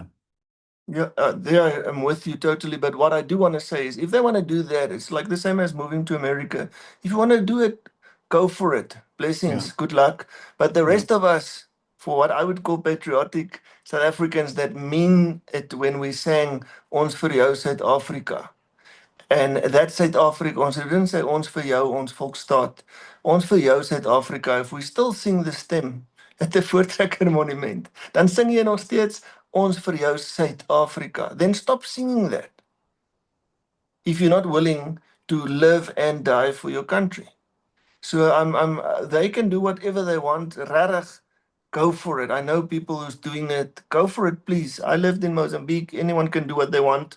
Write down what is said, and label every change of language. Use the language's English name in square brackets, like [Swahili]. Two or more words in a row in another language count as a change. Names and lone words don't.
[English] Yeah, there I'm with you totally. But what I do want to say is, if they want to do that, it's like the same as moving to America. If you want to do it, go for it. Yeah, Blessings, good luck. But the yeah, rest of us, for what I would call patriotic South Africans that mean it when we sang [Afrikaans] Ons vir jou Suid-Afrika. En that's Suid-Afrika. Ons [English] didn't say [Afrikaans] ons vir jou, ons volksstaat. Ons vir jou Suid-Afrika. [English] If we still sing the stem at the Voortrekker Monument, [Afrikaans] dan sing jy nog steeds ons vir jou Suid-Afrika. [English] Then stop singing that if you're not willing to live and die for your country. So they can do whatever they want. Regtig, go for it. I know people who's doing it. Go for it, please. I lived in Mozambique. Anyone can do what they want.